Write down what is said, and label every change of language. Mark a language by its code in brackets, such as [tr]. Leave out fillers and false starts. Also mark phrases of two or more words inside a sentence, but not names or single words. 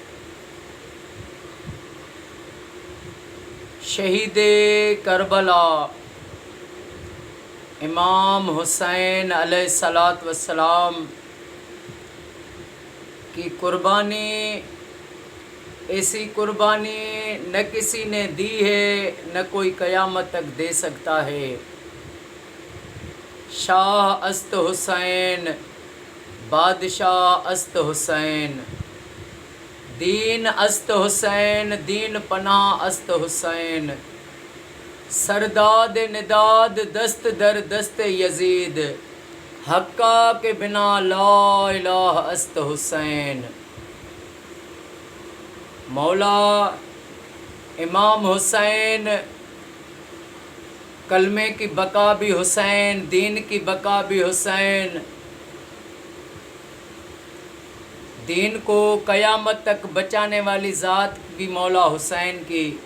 [ur] شہید کربلا امام حسین [ar] علیہ الصلاۃ والسلام [ur] کی قربانی ایسی قربانی نہ کسی نے دی ہے، نہ کوئی قیامت تک دے سکتا ہے۔ [fa] شاہ است حسین، بادشاہ است حسین، دین است حسین، دین پناہ است حسین، سرداد نداد دست در دست یزید، حقا کے بنا [ar] لا الہ [fa] است حسین۔ [ur] مولا امام حسین، کلمے کی بقا بھی حسین، دین کی بقا بھی حسین، دین کو قیامت تک بچانے والی ذات بھی مولا حسین کی۔